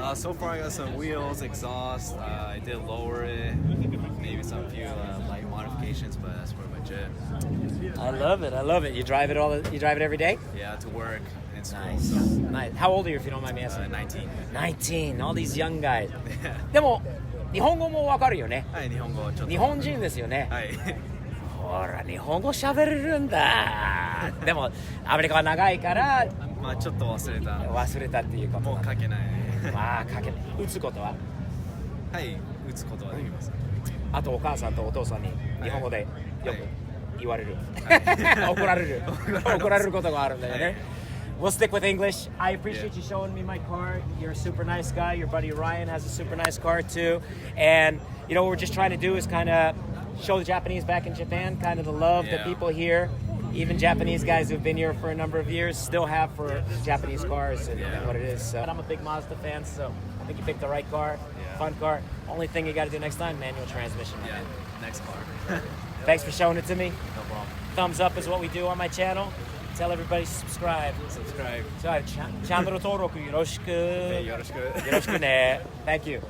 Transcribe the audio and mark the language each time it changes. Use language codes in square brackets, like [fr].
[en] So far, I got some wheels, exhaust. I did lower it, maybe some few light modifications, but that's pretty much it. I love it. I love it. You drive it You drive it every day? Yeah, to work and school. Nice. So, Nice. How old are you, if you don't mind me asking? 19. 19. All these young guys. [ja] でも日本語もわかるよね。はい、日本語ちょっと。日本人ですよね。はい。ほら、日本語喋れるんだ。でもアメリカは長いからまあちょっと忘れた。忘れたっていうこともう書けない。まあ書けない。打つことははい、打つことはできます。あとお母さんとお父さんに日本語でよく言われる、は怒られる怒られることがあるんだよね、はい [en] We'll stick with English. I appreciate you showing me my car. You're a super nice guy. Your buddy Ryan has a super nice car too. And you know what we're just trying to do is kind of show the Japanese back in Japan, kind of the love that Yeah. people here, even Japanese guys who've been here for a number of years, still have for Japanese cars and Yeah. what it is. So, I'm a big Mazda fan, so I think you picked the right car. Yeah. Fun car. Only thing you got to do next time, manual transmission. my Yeah, man. next car. Thanks for showing it to me. No problem. Thumbs up is what we do on my channel. Tell everybody to subscribe. Subscribe. [ja] チャンネル登録よろしく。よろしく。よろしくね。 [en] Thank you.